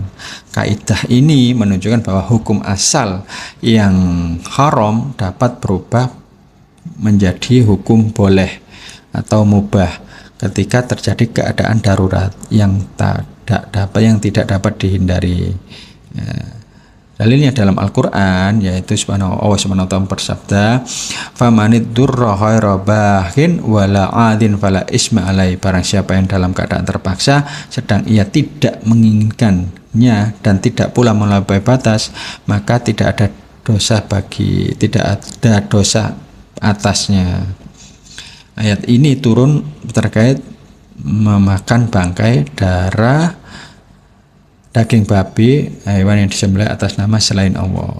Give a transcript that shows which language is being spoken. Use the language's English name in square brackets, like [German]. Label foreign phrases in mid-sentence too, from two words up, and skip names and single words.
[Indonesian] Kaidah ini menunjukkan bahwa hukum asal yang haram dapat berubah menjadi hukum boleh atau mubah ketika terjadi keadaan darurat yang tidak dapat dihindari. Dalilnya dalam Al-Quran, yaitu Allah [Arabic] سبحانه وتعالى [Indonesian] bersabda, [Arabic] "فمن اضطر غير باغ ولا عاد فلا إثم عليه." [Indonesian] Barang siapa yang dalam keadaan terpaksa sedang ia tidak menginginkannya dan tidak pula melampaui batas, maka tidak ada dosa atasnya. Ayat ini turun terkait memakan bangkai, darah, daging babi, hewan yang disembelih atas nama selain Allah.